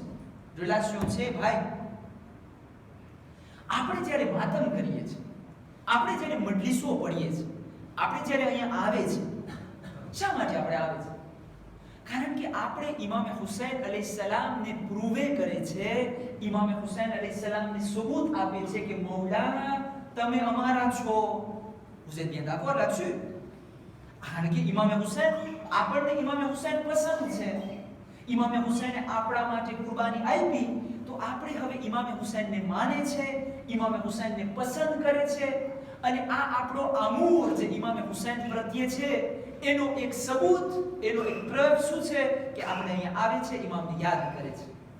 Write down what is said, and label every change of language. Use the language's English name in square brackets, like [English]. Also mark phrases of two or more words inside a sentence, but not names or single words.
[Gujarati] રિલેશન છે ભાઈ, આપણે જ્યારે માતમ કરીએ છીએ, આપણે જ્યારે મજલિસો પડીએ છીએ, આપણે જ્યારે અહીંયા આવે છે, શા માટે આપણે આવે છે? કારણ કે આપણે ઇમામે હુસૈન અલૈહિસ્સલામને પ્રૂવે કરે છે, ઇમામે હુસૈન અલૈહિસ્સલામને સબૂત આપે છે કે મૌલા તમે અમારા છો. [French] vous êtes bien d'accord là-dessus? [Gujarati] કારણ કે ઇમામે હુસૈન, આપણને ઇમામે હુસૈન પસંદ છે, ઇમામે હુસૈને આપણા માટે કુરબાની આપી, તો આપણે હવે ઇમામે હુસૈનને માને છે, ઇમામે હુસૈનને પસંદ કરે છે, અને આ આપણો આમૂર જે ઇમામે હુસૈન પ્રત્યે છે એનો એક સબૂત, એનો એક પ્રયોગ શું છે કે આપણે અહીંયા આવે છે, ઇમામને યાદ કરે છે.